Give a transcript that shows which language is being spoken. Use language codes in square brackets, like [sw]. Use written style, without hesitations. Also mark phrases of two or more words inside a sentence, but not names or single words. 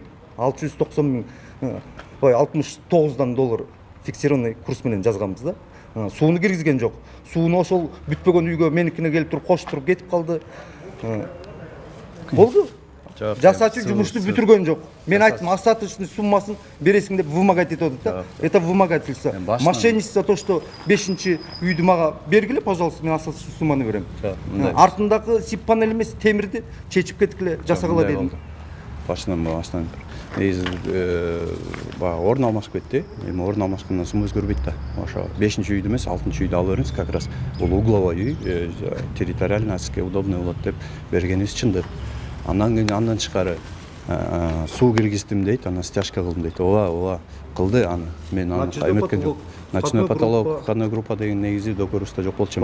[ky] 690 000, 69 доллар [ru] фиксированный курс [ky] менен жазганбыз да. Сууну киргизген жок. Сууну ошол бүтпөгөн үйгө меникине келип туруп коштуруп кетип калды. Болду. Жасачу жумушту бүтүргөн жок. Мен айттым, остаточный суммасын бересиң деп вымогать этип атат да. [ru] Это вымогательство. Мошенничество, то, что [ky] 5-чи үйдү мага бергиле, пожалуйста, мен остаточный сумманы берем. Артындагы сип панель эмес, темирди чечип кеткиле, жасагыла дедим. Башынан негизи баягы орун алмашып кетти. Эми орун алмашкандан соң өзгөрбөйт да. Ошо 5-чи үйдү эмес, 6-чы үйдү алып бериңиз, [ru] как раз [ky] бул угловой үй, [ru] территориально удобный [ky] болот деп бергенибиз чындык. Андан тышкары суу киргиздим дейт, анан стяжка кылдым дейт. Ооба, кылды аны. Мен аны эметкен жок. [ru] Ночной потолок, входной группа [ky] деген негизи договорубузда жок болчу.